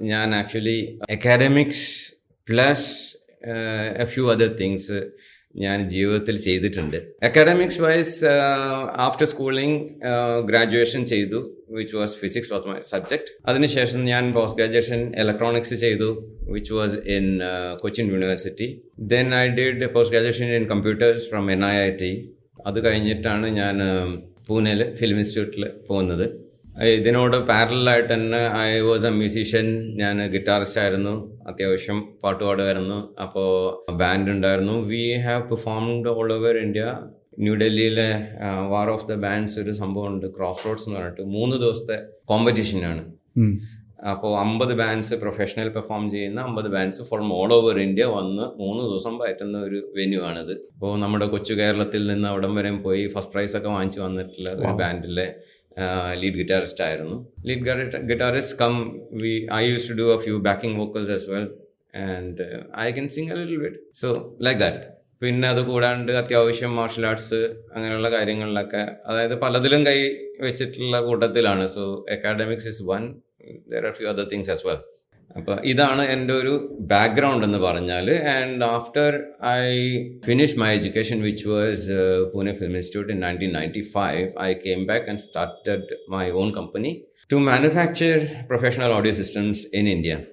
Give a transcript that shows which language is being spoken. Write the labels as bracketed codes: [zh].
[ml] ഞാൻ actually academics [en] plus a few other things [ml] ഞാൻ ജീവിതത്തിൽ ചെയ്തിട്ടുണ്ട്. [en] Academics wise after schooling graduation ചെയ്തു, which was physics was my subject. [ml] അതിനുശേഷം ഞാൻ പോസ്റ്റ് ഗ്രാജുവേഷൻ ഇലക്ട്രോണിക്സ് ചെയ്തു, [en] which was in Cochin University. Then I did post graduation in computers from NIIT. [ml] അത് കഴിഞ്ഞിട്ടാണ് ഞാൻ പൂനെയിൽ ഫിലിം ഇൻസ്റ്റിറ്റ്യൂട്ടിൽ പോകുന്നത്. ഇതിനോട് പാരലായിട്ട് തന്നെ [en] I was a musician. [ml] ഞാൻ ഗിറ്റാറിസ്റ്റ് ആയിരുന്നു, അത്യാവശ്യം പാട്ട് പാടുമായിരുന്നു. അപ്പോൾ ബാൻഡ് ഉണ്ടായിരുന്നു. [en] We have performed all over India. [ml] ന്യൂഡൽഹിയിലെ വാർ ഓഫ് ദ ബാൻഡ്സ് ഒരു സംഭവമുണ്ട്, ക്രോസ് റോഡ്സ് എന്ന് പറഞ്ഞിട്ട് 3 ദിവസത്തെ കോമ്പറ്റീഷനാണ്. അപ്പോൾ 50 ബാൻഡ്സ് പ്രൊഫഷണൽ പെർഫോം ചെയ്യുന്ന 50 bands [en] from all over India [ml] വന്ന് 3 ദിവസം പറ്റുന്ന ഒരു വെന്യൂ ആണിത്. അപ്പോൾ നമ്മുടെ കൊച്ചു കേരളത്തിൽ നിന്ന് അവിടം വരെ പോയി ഫസ്റ്റ് പ്രൈസ് ഒക്കെ വാങ്ങിച്ച് വന്നിട്ടുള്ള ഒരു ബാൻഡിലെ ലീഡ് ഗിറ്റാറിസ്റ്റ് ആയിരുന്നു. [en] Lead guitarist I used to do a few backing vocals as well, and I can sing a little bit, so like that. [ml] പിന്നെ അത് കൂടാണ്ട് അത്യാവശ്യം മാർഷൽ ആർട്സ് അങ്ങനെയുള്ള കാര്യങ്ങളിലൊക്കെ, അതായത് പലതിലും കൈ വെച്ചിട്ടുള്ള കൂട്ടത്തിലാണ്. [en] So academics is one, there are few other things as well. [ml] അപ്പോൾ ഇതാണ് എൻ്റെ ഒരു ബാക്ക്ഗ്രൗണ്ട് എന്ന് പറഞ്ഞാൽ. [en] And after I finish my education which was Pune film institute in 1995, I came back and started my own company to manufacture professional audio systems in India.